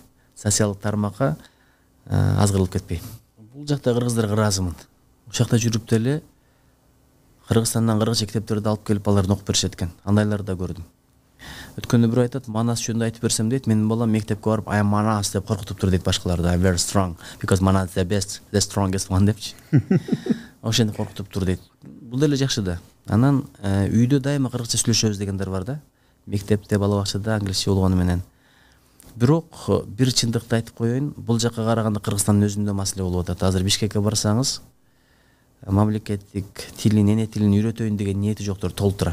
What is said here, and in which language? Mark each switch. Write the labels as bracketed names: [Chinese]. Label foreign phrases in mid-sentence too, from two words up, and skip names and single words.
[Kyrgyz] Социалдык тармакка аз кырылып кетпей. Бул жакта кыргыздарга ыраазымын. Ошол жакта жүрүп деле Кыргызстандан кыргызча китептерди алып келип аларды окуп беришет экен. Андайларды да көрдүм. Өткөндө бирөө айтат, Манас жөнүндө айтып берсем дейт, менин балам мектепке барып [English] I am Manas [Kyrgyz] деп коркутуптур дейт башкаларды. [English] I'm very strong because Manas is the best, the strongest one [Kyrgyz] депчи. Ошентип коркутуптур дейт. Бул деле жакшы да. Анан үйдө дайыма кыргызча сүйлөшөбүз дегендер бар да. Мектепте, бала бакчада англисче болгону менен. Бирок бир чындыкты айтып коеюн, бул жакка караганда Кыргызстандын өзүндө маселе болуп атат. Азыр Бишкекке барсаңыз, мамлекеттик тилин, эне тилин үйрөтөйүн деген ниети жоктор толтура.